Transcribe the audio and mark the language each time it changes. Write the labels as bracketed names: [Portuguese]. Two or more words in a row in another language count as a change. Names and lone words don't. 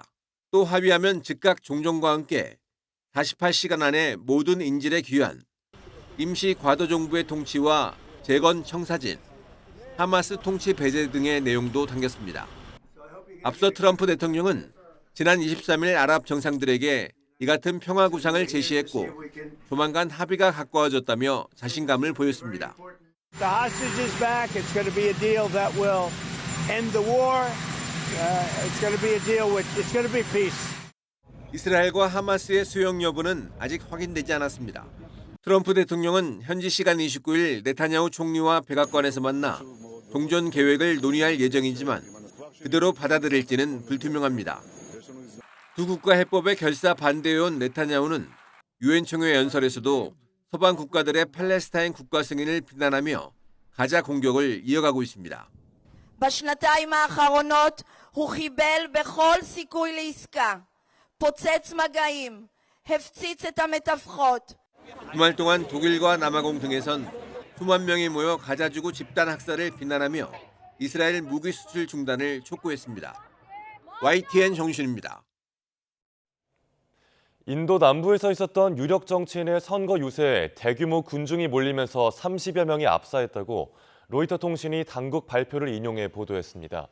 [Korean] 또 합의하면 즉각 종전과 함께 48시간 안에 모든 인질에 귀환, 임시 과도정부의 통치와 재건 청사진, 하마스 통치 배제 등의 내용도 담겼습니다. 앞서 트럼프 대통령은 지난 23일 아랍 정상들에게 이 같은 평화 구상을 제시했고 조만간 합의가 가까워졌다며 자신감을 보였습니다. [English] The hostage is back. It's going to be a deal that will end the war. It's going to be a deal with. It's going to be peace. [Korean] 이스라엘과 하마스의 수용 여부는 아직 확인되지 않았습니다. 트럼프 대통령은 현지 시간 29일 네타냐후 총리와 백악관에서 만나 종전 계획을 논의할 예정이지만 그대로 받아들일지는 불투명합니다. 두 국가 해법에 결사 반대해온 네타냐후는 유엔 총회 연설에서도 서방 국가들의 팔레스타인 국가 승인을 비난하며 가자 공격을 이어가고 있습니다. [Hebrew] בשנתיים האחרונות הוא חיבל בכל סיכוי לעסקה, פוצץ מגעים, הפציץ את המתווכות. [Korean] 주말 동안 독일과 남아공 등에선 수만 명이 모여 가자지구 집단 학살을 비난하며 이스라엘 무기 수출 중단을 촉구했습니다. YTN 정신입니다. 인도 남부에서 있었던 유력 정치인의 선거 유세에 대규모 군중이 몰리면서 30여 명이 압사했다고 로이터 통신이 당국 발표를 인용해 보도했습니다.